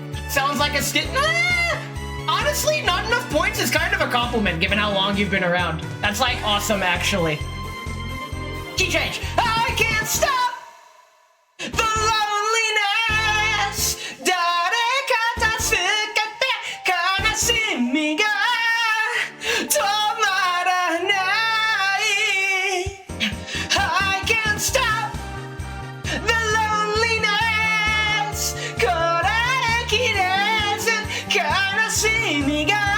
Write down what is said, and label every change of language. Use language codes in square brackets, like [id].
[en] Sounds like a honestly, not enough points is kind of a compliment given how long you've been around. That's like awesome, actually. Key change. I can't stop the loneliness. [ja] 誰か助けて悲しみが止まらない。 [en] I can't stop the loneliness [ja] これきれず悲しみが